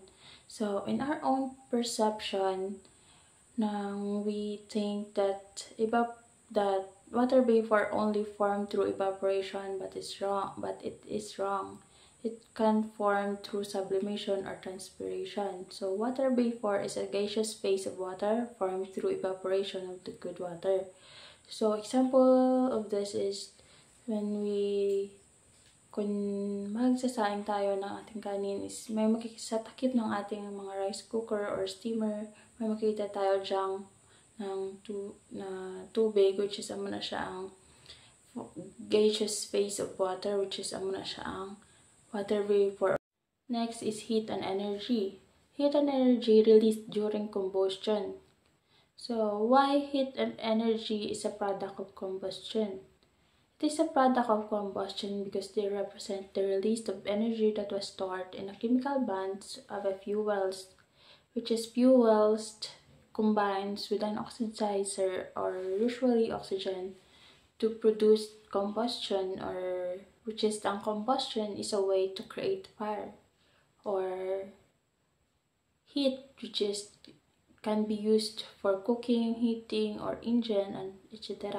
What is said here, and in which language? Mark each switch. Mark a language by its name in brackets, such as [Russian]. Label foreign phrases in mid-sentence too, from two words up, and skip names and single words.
[English] So in our own perception, we think that water vapor only form through evaporation, but it's wrong. But it is wrong. It can form through sublimation or transpiration. So water vapor is a gaseous phase of water formed through evaporation of liquid water. So example of this is [Filipino] kung magsasaing tayo ng ating kanin, is may sa takip ng ating mga [English] rice cooker or steamer, [Filipino] may makita tayo dyang na tubig, [English] which is [Hiligaynon] amo na siya ang [English] gaseous phase of water, which is [Hiligaynon] amo na siya ang [English] water vapor. Next is heat and energy. Heat and energy released during combustion. So why heat and energy is a product of combustion? It is a product of combustion because they represent the release of energy that was stored in the chemical bonds of a fuels, which is fuels combines with an oxidizer, or usually oxygen, to produce combustion, or which is the combustion is a way to create fire or heat, which is can be used for cooking, heating, or engine, and etc.